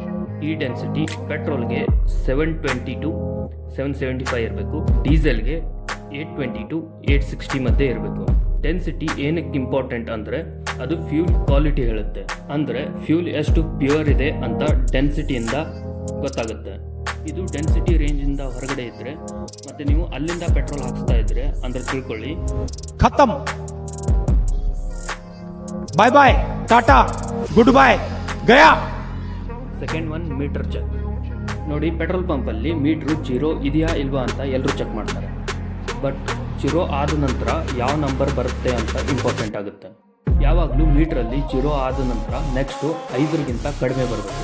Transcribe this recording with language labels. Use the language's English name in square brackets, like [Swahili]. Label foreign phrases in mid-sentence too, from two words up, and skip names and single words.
[Kannada] ಈ ಡೆನ್ಸಿಟಿ ಪೆಟ್ರೋಲ್ಗೆ 720 to 775 ಇರಬೇಕು, ಡೀಸೆಲ್ಗೆ 820 to 860 ಮಧ್ಯೆ ಇರಬೇಕು. ಡೆನ್ಸಿಟಿ ಏನಕ್ಕೆ ಇಂಪಾರ್ಟೆಂಟ್ ಅಂದರೆ ಅದು ಫ್ಯೂಲ್ ಕ್ವಾಲಿಟಿ ಹೇಳುತ್ತೆ. ಅಂದರೆ ಫ್ಯೂಲ್ ಎಷ್ಟು ಪ್ಯೂರ್ ಇದೆ ಅಂತ ಡೆನ್ಸಿಟಿಯಿಂದ ಗೊತ್ತಾಗುತ್ತೆ. ಇದು ಡೆನ್ಸಿಟಿ ರೇಂಜಿಂದ ಹೊರಗಡೆ ಇದ್ದರೆ ಮತ್ತು ನೀವು ಅಲ್ಲಿಂದ ಪೆಟ್ರೋಲ್ ಹಾಕ್ಸ್ತಾ ಇದ್ರೆ ಅಂದರೆ ತಿಳ್ಕೊಳ್ಳಿ [Hindi] खत्म [English] bye bye [Hindi] टाटा [English] good bye [Hindi] गया. [English] Second one, meter check. [Kannada] ನೋಡಿ, ಪೆಟ್ರೋಲ್ ಪಂಪಲ್ಲಿ ಮೀಟ್ರು ಜೀರೋ ಇದೆಯಾ ಇಲ್ವಾ ಅಂತ ಎಲ್ಲರೂ ಚೆಕ್ ಮಾಡ್ತಾರೆ. ಬಟ್ ಜೀರೋ ಆದ ನಂತರ ಯಾವ ನಂಬರ್ ಬರುತ್ತೆ ಅಂತ ಇಂಪಾರ್ಟೆಂಟ್ ಆಗುತ್ತೆ. ಯಾವಾಗಲೂ ಮೀಟ್ರಲ್ಲಿ ಜೀರೋ ಆದ ನಂತರ ನೆಕ್ಸ್ಟು 5ಗಿಂತ ಕಡಿಮೆ ಬರಬೇಕು.